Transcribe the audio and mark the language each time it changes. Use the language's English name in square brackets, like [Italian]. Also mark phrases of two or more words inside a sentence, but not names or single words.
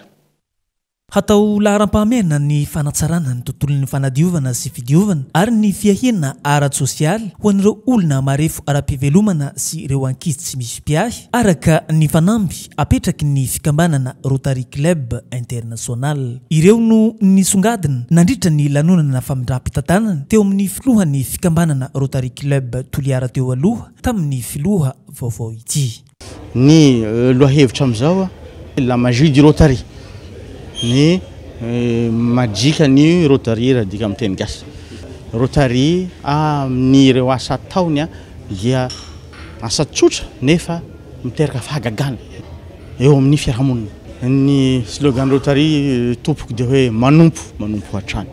[Malagasy] Hatao laharam-pahamehana ny fanatsarana ny tontolon'ny fanadiovana sy fidiovana ary ny fiahiana ara-tsosialy ho an'ireo olona marefo ara-pivelomana sy ireo ankizy tsy misy mpiahy araka ny fanamby apetraky ny fikambanana Rotary Club International. Ireo no nisongadina nandritra ny lanonana famindram-pitantanana teo amin'ny filohan'ny fikambanana Rotary Club Toliara teo aloha tamin'ny filoha vaovao ity. Ny lohahevitra amin'izao [French] la magie du Rotary. [Malagasy] Ny majika ny Rotary raha dika amin'ny teny gasy. Rotary amin'ny ireo asa ataony dia asa tsotra nefa miteraka fahagagana eo amin'ny fiarahamonina. ny slogan Rotary tompoko dia hoe manompo hatrany.